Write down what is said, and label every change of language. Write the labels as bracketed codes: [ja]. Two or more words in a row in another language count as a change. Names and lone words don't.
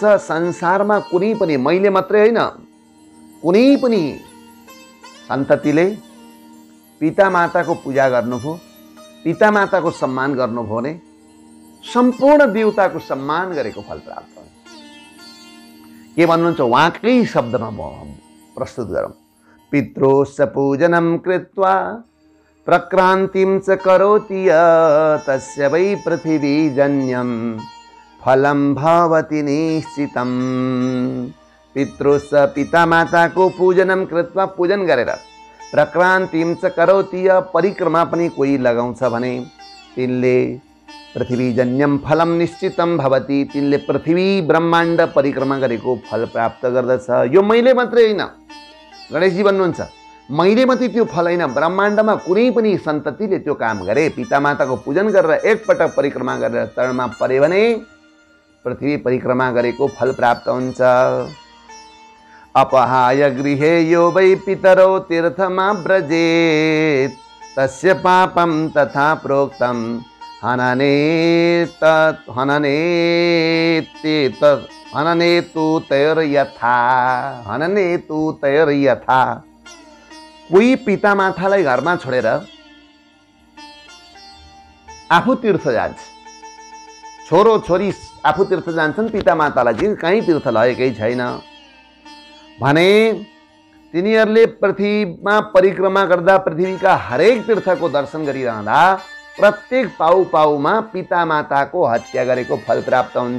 [ne] संसारमा कुनै पनि, मैले मात्रै होइन, कुनै पनि सन्ततिले पिता माताको पूजा गर्नुभयो, पिता माताको सम्मान गर्नुभयो भने सम्पूर्ण देवताको सम्मान गरेको फल प्राप्त हुन्छ। के भन्नुहुन्छ उहाँकै शब्दमा म प्रस्तुत गरौँ। [sa] पित्रोश्च पूजनं कृत्वा प्रक्रान्तिं च करोति तस्य वै पृथिवी जन्यं फलं भवति निश्चितं। [ne] पितृस पितामाताको [sa] पूजनम कृत्वा [ne] पूजन गरेर [sa] प्रक्रान्तिं च करोति [ne] परिक्रमा पनि कोही लगाउँछ भने तिनले [sa] पृथ्वीजन्यम फलम निश्चितम भवति, [ne] तिनले पृथ्वी ब्रह्माण्ड परिक्रमा गरेको फल प्राप्त गर्दछ। यो मैले मात्रै होइन, गणेशजी भन्नुहुन्छ मैले मात्रै त्यो फल होइन, ब्रह्माण्डमा कुनै पनि सन्ततिले त्यो काम गरे, पितामाताको पूजन गरेर एकपटक परिक्रमा गरेर चरणमा परे भने पृथ्वी परिक्रमा गरेको फल प्राप्त हुन्छ। [sa] अपहाय गृहे यो वै पितरौ तीर्थमा व्रजेत तस्य पापं तथा प्रोक्तं हननेतु तैर्यथा। [ne] कोही पितामातालाई घरमा छोडेर आफू तीर्थ जान्छ, छोरो छोरी आफू तीर्थ जान्छन्, पितामातालाई चाहिँ कहीँ तीर्थ लगेकै छैन भने तिनीहरूले पृथ्वीमा परिक्रमा गर्दा पृथ्वीका हरेक तीर्थको दर्शन गरिरहँदा प्रत्येक पाउ पाउमा पितामाताको हत्या गरेको फल प्राप्त हुन्छ।